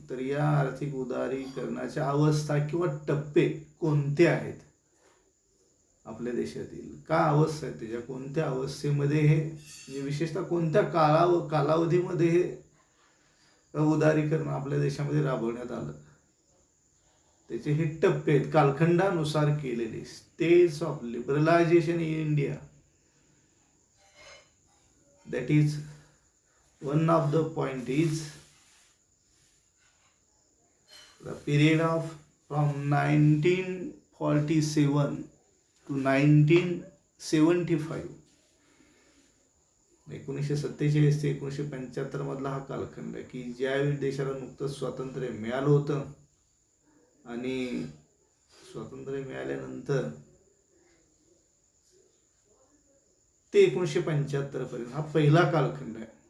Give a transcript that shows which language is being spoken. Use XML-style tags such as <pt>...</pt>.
<mr>तर या आर्थिक उदारीकरणाच्या अवस्था किंवा टप्पे कोणते आहेत आपल्या देशातील, का अवस्था आहेत त्याच्या, कोणत्या अवस्थेमध्ये हे म्हणजे विशेषतः कोणत्या कालावधीमध्ये हे उदारीकरण आपल्या देशामध्ये राबवण्यात आलं, त्याचे हे टप्पे आहेत कालखंडानुसार केलेले.</mr> <en>States of liberalisation in India, that is one of the point is the period of from 1947 to 1975.</en> <mr>1947 ते 1975 मधला हा कालखंड आहे की ज्यावेळी देशाला नुकतंच स्वातंत्र्य मिळालं होतं आणि स्वातंत्र्य मिळाल्यानंतर ते 1975 पर्यंत हा पहिला कालखंड आहे.</mr>